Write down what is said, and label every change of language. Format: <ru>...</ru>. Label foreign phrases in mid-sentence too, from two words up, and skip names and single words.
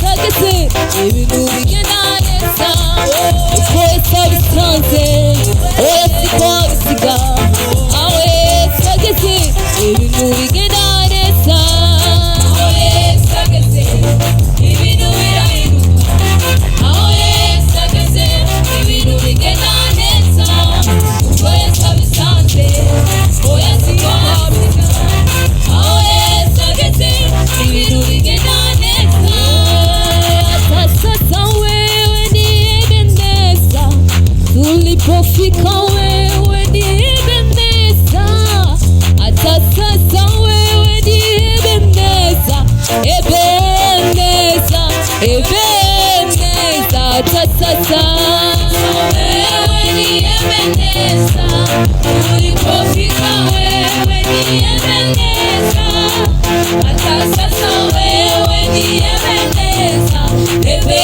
<rw>ageze ibintu bigenda neza, uko Yesu abisanze oya siko abisiga, aho Yesu ageze ibintu bigenda neza, aho Yesu ageze ibintu birahinduka, aho Yesu ageze ibintu bigenda neza, uko Yesu abisanze oya siko abisiga, aho Yesu ageze ibintu bigenda neza,</rw> <sw>sasa wewe ni Ebeneza, tulipofika wewe ni Ebeneza, hata sasa wewe ni Ebeneza, Ebeneza, Ebeneza, hata sasa wewe ni Ebeneza, tulipofika wewe ni Ebeneza, hata sasa wewe ni Ebeneza,</sw>